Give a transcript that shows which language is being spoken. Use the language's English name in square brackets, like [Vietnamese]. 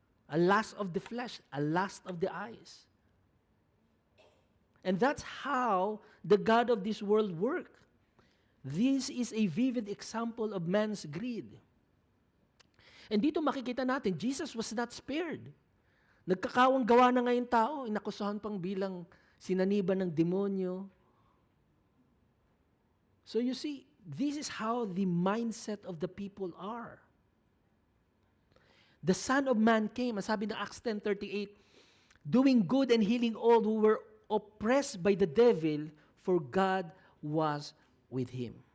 [English] A lust of the flesh, a lust of the eyes. And that's how the God of this world works. This is a vivid example of man's greed. And [Filipino] dito makikita natin, [English] Jesus was not spared. [Filipino] Nagkakawang gawa na ngayon tao, inakusahan pang bilang sinaniban ng demonyo. [English] So you see, this is how the mindset of the people are. The Son of Man came, [Filipino] ang sabi ng [English] Acts 10:38, doing good and healing all who were oppressed by the devil, for God was with him.